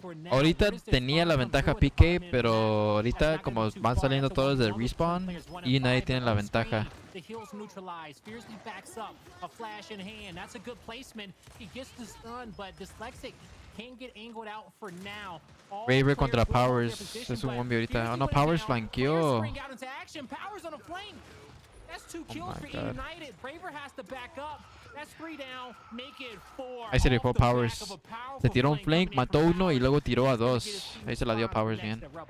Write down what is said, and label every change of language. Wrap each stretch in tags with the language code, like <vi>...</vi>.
<es>Ahorita tenía la ventaja PK, pero ahorita como van saliendo todos de respawn y nadie tiene la ventaja.</es> <en>The heals neutralized. Fiercely backs up. A flash in hand. That's a good placement. He gets the stun, but Dyslexic can't get angled out for now.</en> <es>Raver contra Powers. Es un 1v ahorita. Oh no, Powers flanqueó.</es> <en>Powers on a flank. That's 2 kills for eUnited. Raver has to back up. That's 3 down. Make it 4.</en> <es>Ahí se le fue Powers. Se tiró un flank, mató uno y luego tiró a 2. Ahí se la dio Powers bien.</es>